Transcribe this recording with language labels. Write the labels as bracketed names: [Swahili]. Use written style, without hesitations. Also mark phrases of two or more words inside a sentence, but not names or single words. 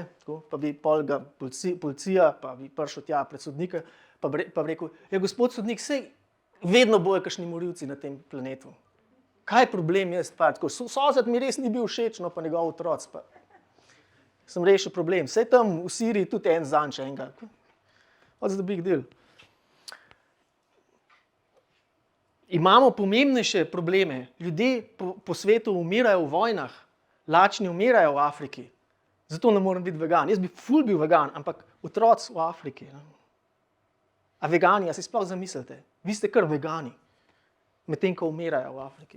[Slovenian] Tako, pa bi pol ga policija, pa bi prišel tja pred sodnika, pa bi rekel, ja, gospod sodnik, sej vedno bojo kakšni morilci na tem planetu. Kaj je problem jaz? Sosed mi res ni bil všeč, no pa njegov otroc. Pa. Sem rešil problem. Sej tam v Siriji tudi en zanj še enega. [English] What's the big deal? [Slovenian] Imamo pomembnejše probleme. Ljudje po svetu umirajo v vojnah, lačni umirajo v Afriki. Zato ne morem biti vegan. Jaz bi ful bil vegan, ampak otroci v Afriki. Ne? A vegani, a si sploh zamislite? Vi ste kar vegani, medtem ko umirajo v Afriki.